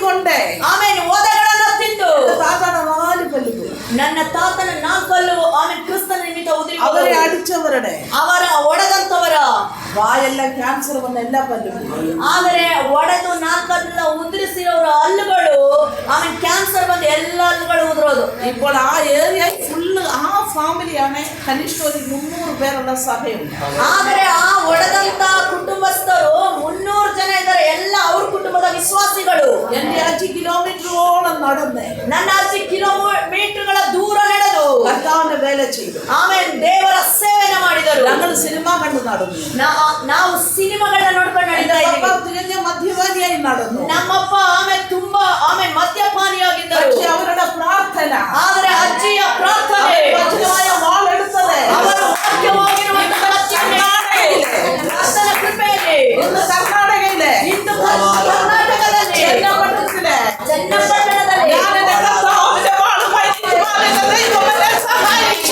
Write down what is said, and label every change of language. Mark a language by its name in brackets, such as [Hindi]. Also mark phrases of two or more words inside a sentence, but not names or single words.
[Kannada] ತಿಂದೆ ಆಮೇಲೆ ಒದೆಗಳನ್ನ ತಿಂದು [Tamil] தாத்தான 4 பல்லுக்கு [Kannada] ನನ್ನ ತಾತನ 4 ಹಲ್ಲು ಆಮೇಲೆ ಕ್ರಿಸ್ತನ ನಿಮಿತ್ತ ಉದುರಿ [Tamil] அவரை அடிச்சவரடே [Kannada] ಅವರ ಒಡೆದಂತವರ [Tamil] வாயெல்லாம் கேன்சர் வந்த எல்லா பல்லுக்கு [Kannada] ಆದರೆ ಒಡೆದು 4 ಹಲ್ಲು ಉದುರಿಸಿರೋರ ಹಲ್ಲುಗಳು ಆಮೇಲೆ ಕ್ಯಾನ್ಸರ್ ಬಂದು ಎಲ್ಲ ಹಲ್ಲುಗಳು ಉದುರೋದು. [Malayalam] ഇപ്പോൾ ആ ഏരിയ ഫുള്ള് ആ ഫാമിലിയാണ് കനിഷ്ഠ ഒരു 300 പേരുള്ള സഭയുണ്ട്. [Kannada] ಆದರೆ ಆ ಒಡೆದಂತ ಕುಟುಂಬಸ್ಥರು 300 ಜನ ಇದ್ದಾರೆ. ಎಲ್ಲ ಅವ್ರ ಕುಟುಂಬದ ವಿಶ್ವಾಸಿಗಳು. [Malayalam] എന്റെ 5 കിലോമീറ്ററോളം നടന്ന് [Kannada] ನನ್ನ 5 ಕಿಲೋಮೀಟರ್ಗಳ ದೂರ ನಡೆದು [Malayalam] കർത്താവിന്റെ വേല ചെയ്തു. [Kannada] ಆಮೇಲೆ ದೇವರ ಸೇವೆನ ಮಾಡಿದರು. [Malayalam] ഞങ്ങൾ സിനിമ കണ്ടു നടന്നു. [Kannada] ನಾವು ಸಿನಿಮಾಗಳನ್ನ ನೋಡ್ಕೊಂಡು ನಡೀತಾ ಇದ್ದೀವಿ. [Malayalam] തികഞ്ഞ മദ്യപാനിയായി നടന്നു. [Kannada] ನಮ್ಮಪ್ಪ ಆಮೇಲೆ ತುಂಬಾ ಆಮೇಲೆ ಮದ್ಯಪಾನಿಯಾಗಿದ್ದರು. [Malayalam] പക്ഷേ അവരുടെ പ്രാർത്ഥന [Kannada] ಆದರೆ ಅಜ್ಜಿಯ ಪ್ರಾರ್ಥನೆ [Malayalam] വചനമായ വാളെടുത്തത് [Kannada] ಅವರು ವಾಕ್ಯವಾಗಿರುವಂತಹ ಕರ್ತನ ಕೃಪೆಯಲ್ಲಿ [Malayalam] ഇന്ന് കർണാടകയിലെ [Kannada] ಇಂದು ಕರ್ನಾಟಕದಲ್ಲಿ [Malayalam] ചെന്നപട്ടണത്തിലെ [Kannada] ಚನ್ನಪಟ್ಟಣದಲ್ಲಿ [Malayalam] ഞാൻ എന്റെ കർത്താവിന്റെ വാളുമായി നിൽക്കുവാനുള്ള ദൈവം എന്നെ സഹായിച്ചു.